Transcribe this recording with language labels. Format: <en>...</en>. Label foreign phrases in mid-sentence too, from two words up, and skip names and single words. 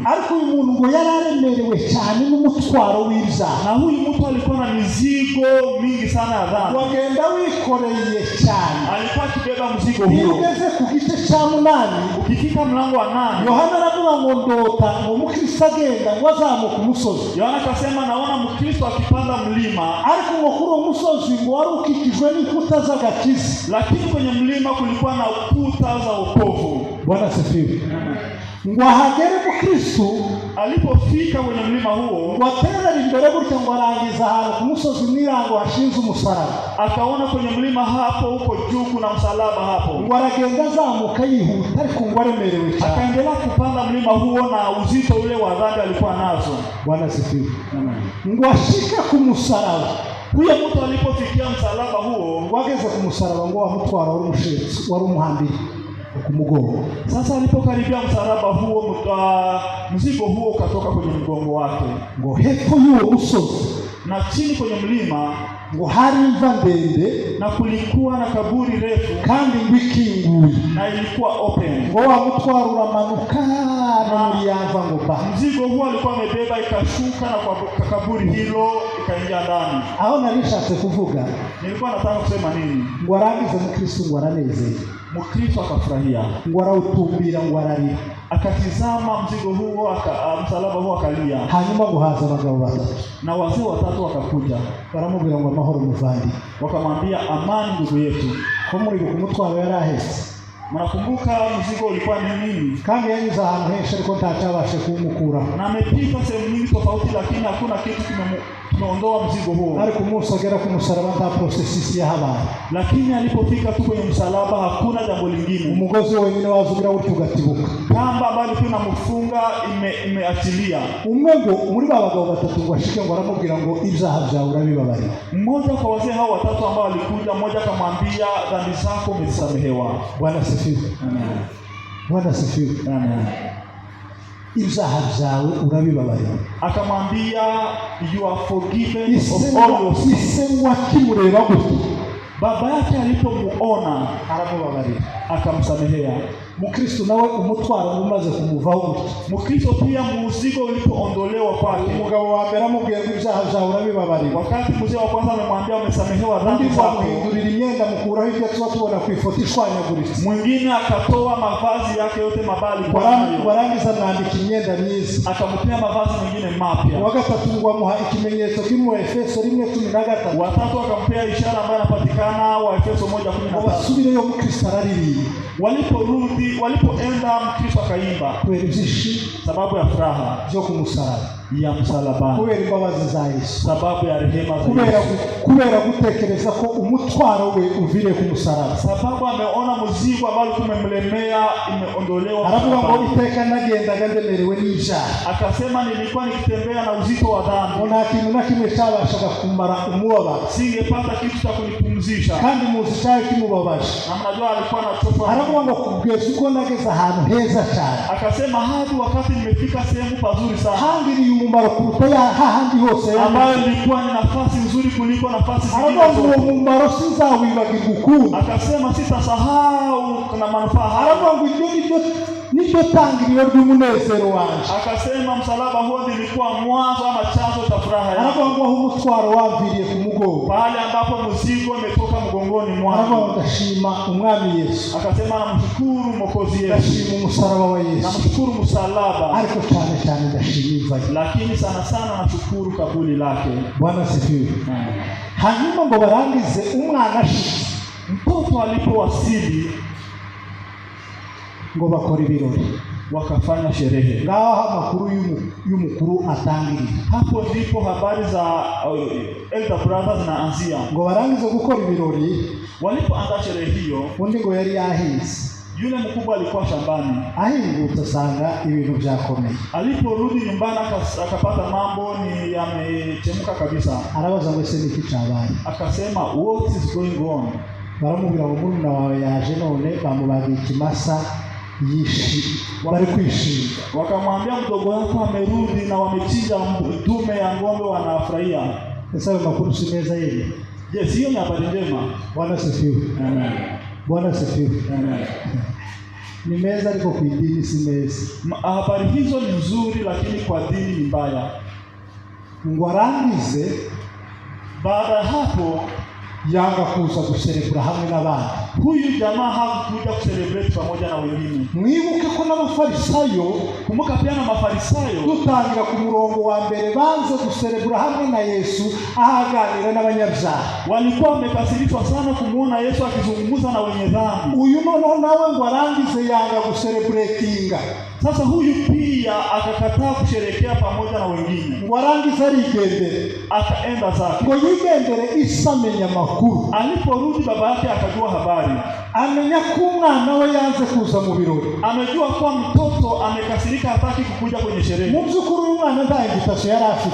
<rw>Ariko uyu muntu ngo yararemerewe cyane n'umutwaro w'ibyaha,</rw> <sw>na huyu mtu alikuwa na mizigo mingi sana ya dhambi.</sw> <rw>Wagenda wikoreye cyane,</rw> <sw>alikuwa akibeba mzigo huo.</sw> <rw>Ugeze ku gice cya 8,</rw> <sw>ukifika mlango wa 8,</sw> <rw>Yohana aravuga ngo ndota ngo Mukristo agenda ngo azamuka umusozi.</rw> <sw>Yohana akasema naona Mkristo akipanda mlima,</sw> <rw>ariko ngo kuri uwo musozi ngo wari ukikijwe n'inkuta z'agakiza,</rw> <sw>lakini kwenye mlima kulikuwa na kuta za wokovu. Bwana asifiwe.</sw> <rw>Ngo ahagere Mkristo,</rw> <sw>alipofika kwenye mlima huo,</sw> <rw>waterera imbere gutya ngo arangiza ahantu ku musozi mwirango hashinze umusaraba,</rw> <sw>akaona kwenye mlima hapo huko juu kuna msalaba hapo.</sw> <rw>Ngo aragenda azamuka yihuta, ariko ngo aremerewe cyane,</rw> <sw>akaendelea kupanda mlima huo na uzito ule wa dhambi alikuwa nazo. Bwana asifiwe.</sw> <rw>Ngo ashika ku musaraba,</rw> <sw>huyo mtu alipofikia msalaba huo,</sw> <rw>ngo ageze ku musaraba ngo amutwara wari umushetsi, wari umuhambiri kumugongo.</rw> <sw>Sasa alipokaribia msalaba huo, mzigo huo ukatoka kwenye mgongo wake.</sw> <rw>Ngo hepfo y'uwo musozi,</rw> <sw>na chini kwenye mlima,</sw> <rw>ngo hari imva ndende,</rw> <sw>na kulikuwa na kaburi refu</sw> <rw>kandi ikinguye,</rw> <sw>na ilikuwa open.</sw> <rw>Ngo wamutwara uramanuka na muri yava ngo ba.</rw> <sw>Mzigo huo alikuwa amebeba ikashuka na kwa kaburi hilo ikaingia ndani.</sw> <rw>Aho narishatse kuvuga,</rw> <sw>nilikuwa nataka kusema nini?</sw> <rw>Ngo arangize Mkristo ngo aranezeye.</rw> <sw>Mkristo akafurahia,</sw> <rw>ngo arawutumbira, ngo ararira,</rw> <sw>akatizama mzigo huo, msalaba huo akalia.</sw> <rw>Hanyuma ngo haza abagabo batatu,</rw> <sw>na wazee watatu wakakuja,</sw> <rw>baramubwira ngo amahoro muvandi,</rw> <sw>wakamwambia amani ndugu yetu.</sw> <rw>Ko muri kumutwaro yarahetse,</rw> <sw>mnakumbuka mzigo ulikuwa ni nini?</sw> <rw>Kandi yanyuze ahantu henshi ariko ntacyabashe kumukura,</rw> <sw>na amepita sehemu nyingi tofauti, lakini hakuna kitu kimeondoa mzigo huo.</sw> <rw>Ariko umunsi agera ku musaraba nta processes yahabaye,</rw> <sw>lakini alipofika tu kwenye msalaba hakuna jambo lingine.</sw> <rw>Umugozi wenyine wazubira wuti ugatibuka,</rw> <sw>kamba ambayo ilikuwa inamfunga imeachilia.</sw> <rw>Umwe ngo muri babagabo batatu ngo ashike ngo aramubwira ngo ibyaha byawe urabibabarira.</rw> <sw>Mmoja kwa wazee hao watatu ambao walikuja, mmoja akamwambia dhambi zako umesamehewa. Bwana asifiwe. Amen. Bwana asifiwe. Amen.</sw> <rw>Ibyaha byawe urabibabarira.</rw> <en>Akamwambia you are forgiven of all your sins.</en> <rw>Ise wakimureba gute,</rw> <sw>baba yake alipomuona</sw> <rw>aramubabarira,</rw> <sw>akamsamehea.</sw> <rw>Mkristo nawe umutwaro umaze kumuvaho gute,</rw> <sw>Mkristo pia mzigo ulipoondolewa kwake,</sw> <rw>umugabo wa mbere amubwiye ngo ibyaha byawe urabibabarira,</rw> <sw>wakati mzee wa kwanza amemwambia umesamehewa dhambi zako,</sw> <rw>muhindurira imyenda mukuraho ibyo tuba tubona ku ifoto ishwanyaguritse,</rw> <sw>mwingine akatoa mavazi yake yote mabali,</sw> <rw>warangiza mwandika imyenda myiza,</rw> <sw>akampea mavazi mengine mapya.</sw> <rw>Wa gatatu ngo amuha ikimenyetso kimwe Efeso 1:13,</rw> <sw>watatu akampea ishara ambayo inapatikana wa Efeso 1:13.</sw> <rw>Basubireyo Mkristo araririmba,</rw> <sw>Walipoenda Mkristo akaimba</sw> <rw>kubera ibyishimo</rw> <sw>sababu ya furaha</sw> <rw>byo ku musaraba,</rw> <sw>ya msalaba,</sw> <rw>kubera imbabazi za Yesu,</rw> <sw>sababu ya rehema za Yesu,</sw> <rw>kubera gutekereza ko umutwaro we uvire ku musaraba,</rw> <sw>sababu ameona mzigo ambao kumemlemea imeondolewa.</sw> <rw>Aravuga ngo iteka nagendaga ndemerewe n'ibyaha,</rw> <sw>akasema nilikuwa nikitembea na uzito wa dhambi,</sw> <rw>nta kintu na kimwe cyabashaga kumara umubabaro,</rw> <sw>singepata kitu cha kunipumzisha,</sw> <rw>kandi muzi cyari kimubabaje,</rw> <sw>na mnajua alikuwa anachoka.</sw> <rw>Aravuga ngo kugeza uko nageze ahantu heza cyane,</rw> <sw>akasema hadi wakati nimefika sehemu pazuri sana,</sw> <rw>hangiriye umumaro kuruta ya hahandi hose,</rw> <sw>ambayo ilikuwa ni nafasi nzuri kuliko nafasi zingine.</sw> <rw>Aravuga ngo uwo mumaro sinzawibagirwa ukundi,</rw> <sw>akasema sitasahau kuna manufaa.</sw> <rw>Aravuga ngo nibyo tangiriro ry'umunezero wanje,</rw> <sw>akasema msalaba huo nilikuwa mwanzo ama chanzo cha furaha yangu.</sw> <rw>Aravuga ngo umutwaro wamviriye ku mugongo,</rw> <sw>pale ambapo mzigo umetoka mgongoni mwangu.</sw> <rw>Aravuga ngo ndashima umwami Yesu,</rw> <sw>akasema namshukuru Mwokozi Yesu,</sw> <rw>ndashima umusaraba wa Yesu,</rw> <sw>namshukuru msalaba,</sw> <rw>ariko cyane cyane ndashima,</rw> <sw>lakini sana sana nashukuru kabuli lake. Bwana sifiwe.</sw> <rw>Hanyuma ngo barangize umwana ashitse,</rw> <sw>mtoto alipowasili</sw> <rw>ngo bakora ibirori,</rw> <sw>wakafanya sherehe.</sw> <rw>Ngaho amakuru y'umukuru atangirira,</rw> <sw>hapo ndipo habari za</sw> <en>elder brothers</en> <sw>zinaanzia.</sw> <rw>Ngo barangize gukora ibirori,</rw> <sw>walipoanza sherehe hiyo,</sw> <rw>undi ngo yari yahize,</rw> <sw>yule mkubwa alikuwa shambani,</sw> <rw>ahingutse asanga ibintu byakomeye.</rw> <sw>Aliporudi nyumbani akapata mambo ni yamechemka kabisa.</sw> <rw>Arabaza ngo ese niki cyabaye?</rw> <en>Akasema what is going on?</en> <rw>Baramubwira ngo murumuna wawe yaje none bamubagiye ikimasa bari kwishima.</rw> <sw>Wakamwambia mdogo wako amerudi na wamechinja dume ya ng'ombe wanafurahia. Sasa makuru si meza yeye. Yes, hiyo ni habari njema. Bwana sifiwe. Amen. Bwana sifiwe. Amen. Ni meza liko kwa dini si meza. Habari hizo ni nzuri lakini kwa dini ni mbaya.</sw> <rw>Ngwarangize</rw> <sw>baada hapo</sw> <rw>yanga kuza kuserebura hamwe n'abandi.</rw> <sw>Huyu jamaa hakuja kucelebrate pamoja na wengine.</sw> <rw>Mwibuke ko n'abafarisayo,</rw> <sw>kumbuka pia na mafarisayo,</sw> <rw>dutangira ku murongo wa mbere banze guserebura hamwe na Yesu ahaganira n'abanyabyaha.</rw> <sw>Walikuwa wamekasirishwa sana kumuona Yesu akizungumza na wenye dhambi.</sw> <rw>Uyu noneho nawe ngo arangize yanga gucelebratinga.</rw> <sw>Sasa huyu pia akakataa kusherekea pamoja na wengine.</sw> <rw>Ngo arangize arigendere,</rw> <sw>akaenda zake.</sw> <rw>Ngo yigendere isamenya makuru.</rw> <sw>Aliporudi baba yake akajua habari.</sw> <rw>Amenya ko umwana we yanze kuza mu birori.</rw> <sw>Amejua kwa mtoto amekasirika hataki kukuja kwenye sherehe.</sw> <rw>Mu byukuri uyu mwana nta invitation yari afite.</rw>